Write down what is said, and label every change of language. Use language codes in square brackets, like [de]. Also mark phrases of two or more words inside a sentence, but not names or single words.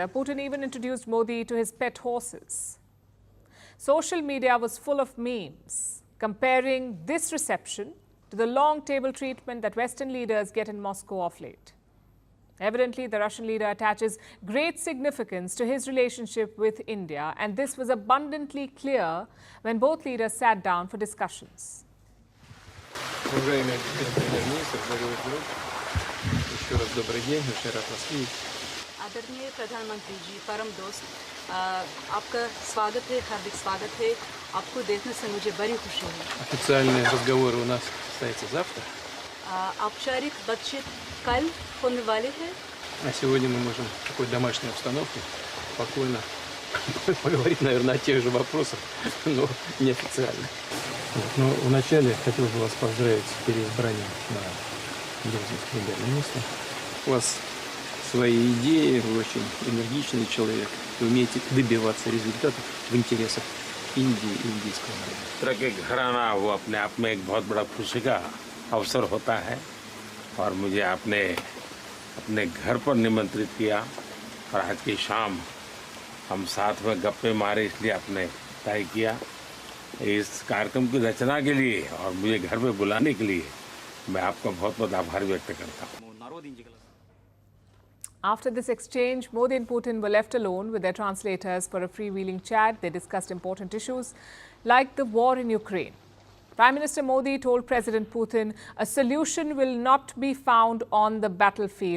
[en] Putin even introduced Modi to his pet horses. Social media was full of memes comparing this reception to the long table treatment that Western leaders get in Moscow of late. Evidently, the Russian leader attaches great significance to his relationship with India, and this was abundantly clear when both leaders sat down for discussions. [hi] आदरणीय प्रधानमंत्री जी, परम दोस्त, आपका स्वागत है, हार्दिक स्वागत है। आपको देखने से मुझे बड़ी खुशी है। [ru] Официальные разговоры у нас состоятся завтра. [hi] औपचारिक बातचीत कल होने वाली है। [ru] А сегодня мы можем в такой домашней обстановке спокойно поговорить, наверное, о тех же вопросах, но неофициально. Но вначале хотел бы вас поздравить с переизбранием на должность премьер-министра. У вас свои идеи, вы очень энергичный человек, вы умеете добиваться результатов в интересах Индии и индийского народа. [hi] तरह के घराना वो अपने आप में एक बहुत बड़ा खुशी का अवसर होता है और मुझे आपने अपने घर पर निमंत्रित किया और आज की शाम हम साथ में गप्पे मारे, इसलिए आपने तय किया। इस कार्यक्रम की रचना के लिए और मुझे घर पे बुलाने के लिए मैं आपका बहुत बहुत आभार व्यक्त करता हूँ। [en] After this exchange, Modi and Putin were left alone with their translators for a freewheeling chat. They discussed important issues like the war in Ukraine. Prime Minister Modi told President Putin a solution will not be found on the battlefield.